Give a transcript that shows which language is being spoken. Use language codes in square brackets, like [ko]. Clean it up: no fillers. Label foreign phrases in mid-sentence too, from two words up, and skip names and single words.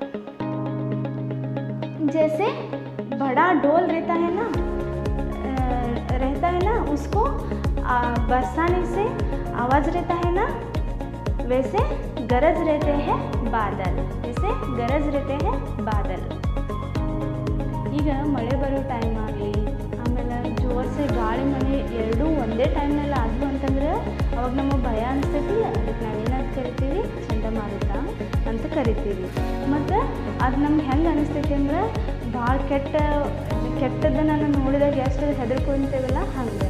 [hi] जैसे बड़ा डोल रहता है ना, उसको बरसाने से आवाज़ रहता है ना, वैसे गरज रहते हैं बादल, वैसे गरज रहते हैं बादल। [kn] ಈಗ ಮಳೆ ಬರೋ ಟೈಮ್ ಆಗಲಿ, ಆಮೇಲೆ ಜೋರ್ಸೆ ಗಾಳಿ ಮಳೆ ಎರಡೂ ಒಂದೇ ಟೈಮ್ನಲ್ಲಿ ಆದವು ಅಂತಂದ್ರೆ ಅವಾಗ ನಮಗೆ ಭಯ ಅನಿಸ್ತೈತಿ. ಅದಕ್ಕೆ ನಾವೇನಾದ್ರು ಕರಿತೀವಿ, ಚಂಡಮಾರುತ ಅಂತ ಕರಿತೀವಿ. ಮತ್ತು ಅದು ನಮ್ಗೆ ಹೆಂಗೆ ಅನಿಸ್ತೈತಿ ಅಂದ್ರೆ, ಭಾಳ ಕೆಟ್ಟದ್ದನ್ನು ನಾನು ನೋಡಿದಾಗ ಎಷ್ಟು ಹೆದರ್ಕೊಂತೇವಲ್ಲ ಹಂಗೆ.